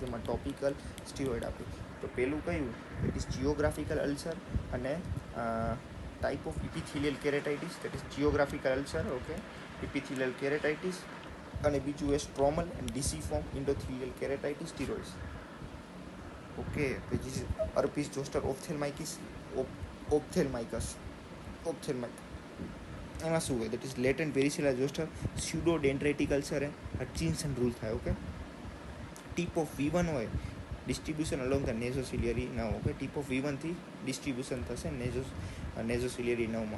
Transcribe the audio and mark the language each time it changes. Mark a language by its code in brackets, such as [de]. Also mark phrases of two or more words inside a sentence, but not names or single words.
[gu] એમાં [en] topical steroid [gu] આપે. તો પેલું કયું? [en] That is geographical ulcer અને type of epithelial keratitis, that is geographical ulcer. Okay, epithelial keratitis. [gu] અને બીજું એ [en] stromal and disciform endothelial keratitis steroids. Okay, which is herpes zoster ophthalmicus. [gu] ઓપ્થેલ્માઇકસ. એમાં શું હોય? [en] That is latent varicella zoster pseudodendritic ulcer એ Hutchinson rule થાય. Okay, tip of V1 હોય, distribution along the nasociliary nerve. Okay, tip of V1 [gu] થી ડિસ્ટ્રીબ્યુશન થશે [en] nasociliary nerveમાં.